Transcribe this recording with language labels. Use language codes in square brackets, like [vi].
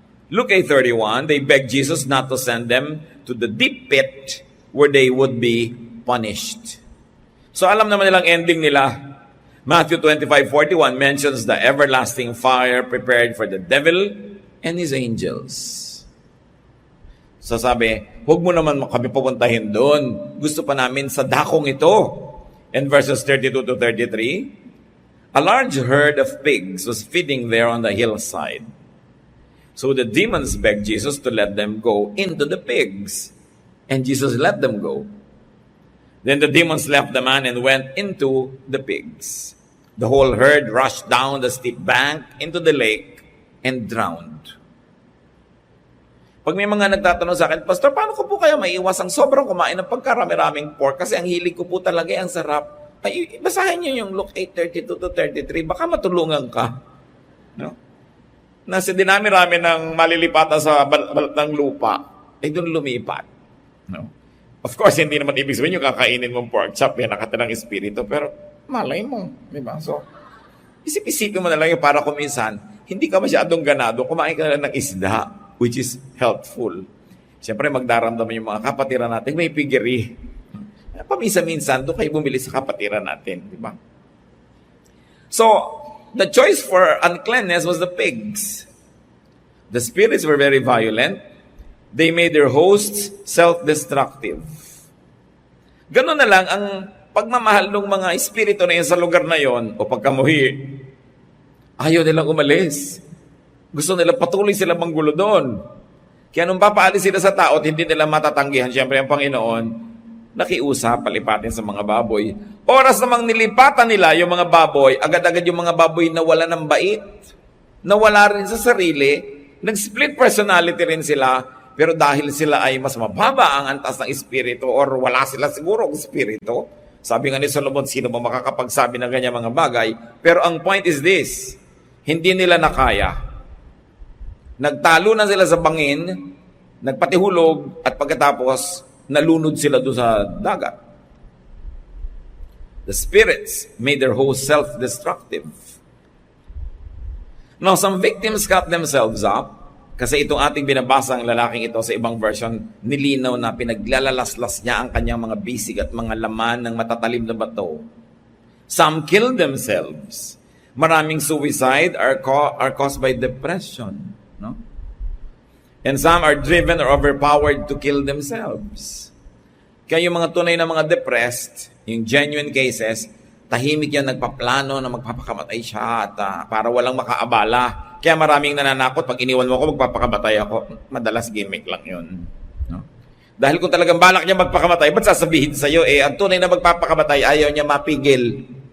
[en] Luke 8:31, they begged Jesus not to send them to the deep pit where they would be punished. [tl] So alam naman nilang ending nila. [en] Matthew 25:41 mentions the everlasting fire prepared for the devil and his angels. [tl] So sabi, huwag mo naman kami pupuntahin doon. Gusto pa namin sa dakong ito. [en] In verses 32 to 33, a large herd of pigs was feeding there on the hillside. So the demons begged Jesus to let them go into the pigs. And Jesus let them go. Then the demons left the man and went into the pigs. The whole herd rushed down the steep bank into the lake and drowned. [tl] Pag may mga nagtatanong sa akin, Pastor, paano ko po kaya maiiwas ang sobrang kumain ng pagkarami-raming pork? Kasi ang hilig ko po talaga ang sarap. Ay, basahin niyo yung Luke 8:32 to 33. Baka matulungan ka. No? Nasa dinami-rami ng malilipatan sa balat ng lupa, ay doon lumipat. No? Of course, hindi naman ibig sabihin yung kakainin mong pork chop, yan nakatirang espiritu, pero malay mo. Diba? So, isip-isipin mo na lang yung para kuminsan, hindi ka masyadong ganado, kumain ka na lang ng isda, [en] which is helpful. [tl] Siyempre, magdaramdaman yung mga kapatiran natin, may piggery. Paminsan-minsan, doon kayo bumili sa kapatiran natin. Di ba? [en] So, the choice for uncleanness was the pigs. The spirits were very violent. They made their hosts self-destructive. [tl] Ganun na lang ang pagmamahal ng mga espiritu na yun sa lugar na yon o pagkamuhi. Ayaw nilang umalis. Gusto nila patuloy sila manggulo doon. Kaya nung papaalis sila sa tao at hindi nila matatanggihan, siyempre ang Panginoon, nakiusap, palipatin sa mga baboy. Oras namang nilipatan nila yung mga baboy, agad-agad yung mga baboy nawala ng bait, nawala rin sa sarili, nag-split personality rin sila, pero dahil sila ay mas mababa ang antas ng espiritu or wala sila siguro ang espiritu, sabi nga ni Solomon, sino ba makakapagsabi ng ganyan mga bagay? Pero ang point is this, hindi nila nakaya. Nagtalo na sila sa bangin, nagpatihulog, at pagkatapos, nalunod sila doon sa dagat. [en] The spirits made their host self-destructive. Now, some victims cut themselves up. [tl] Kasi itong ating binabasang lalaking ito sa ibang version, nilinaw na pinaglalalaslas niya ang kanyang mga bisig at mga laman ng matatalim na bato. [en] Some killed themselves. Maraming suicide are caused by depression. No? And some are driven or overpowered to kill themselves. [tl] Kaya yung mga tunay na mga depressed, yung genuine cases, tahimik yan nagpaplano na magpapakamatay siya at para walang makaabala. Kaya maraming nananakot, pag iniwan mo ako, magpapakamatay ako. Madalas gimmick lang yun. No? Dahil kung talagang balak niya magpakamatay, ba't sasabihin sa'yo, ang tunay na magpapakamatay, ayaw niya mapigil.